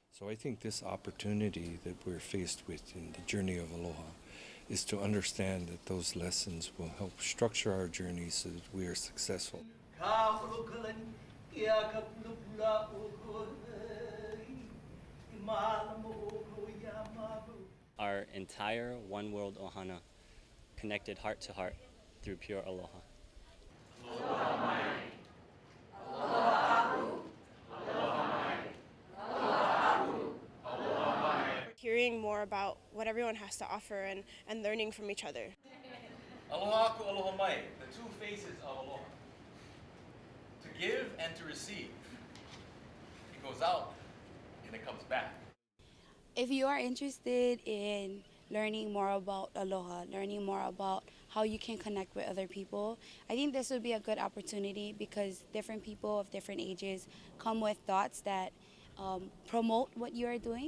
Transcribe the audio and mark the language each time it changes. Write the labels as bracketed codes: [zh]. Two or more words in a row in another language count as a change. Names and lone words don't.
[en] I think this opportunity that we're faced with in the journey of aloha is to understand that those lessons will help structure our journey so that we are successful. Our entire One World Ohana connected heart to heart through pure aloha. [haw] Aloha mai. Aloha aku. Aloha mai. Aloha aku. Aloha mai. [en] Hearing more about what everyone has to offer and learning from each other. [haw] Aloha aku, aloha mai, [en] the two faces of aloha. To give and to receive. It goes out and it comes back. If you are interested in learning more about aloha, learning more about how you can connect with other people, I think this would be a good opportunity because different people of different ages come with thoughts that promote what you are doing.